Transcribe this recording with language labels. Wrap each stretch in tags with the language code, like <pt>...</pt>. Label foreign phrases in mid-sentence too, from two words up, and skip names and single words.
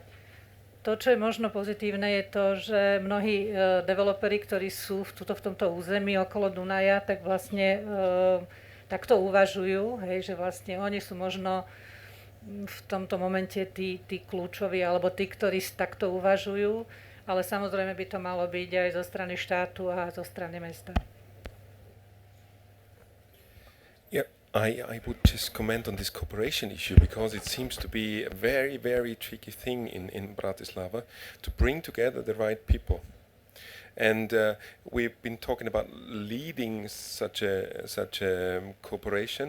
<sk>To, čo je možno pozitívne, je to, že mnohí developeri, ktorí sú v tomto území okolo Dunaja, tak vlastne takto uvažujú, hej, že vlastne oni sú možno v tomto momente tí kľúčoví, alebo tí, ktorí takto uvažujú, ale samozrejme by to malo byť aj zo strany štátu a zo strany mesta.</sk> <en>I would just comment on this cooperation issue because it seems to be a very, very tricky thing in Bratislava to bring together the right people. And we've been talking about leading such a cooperation.</en>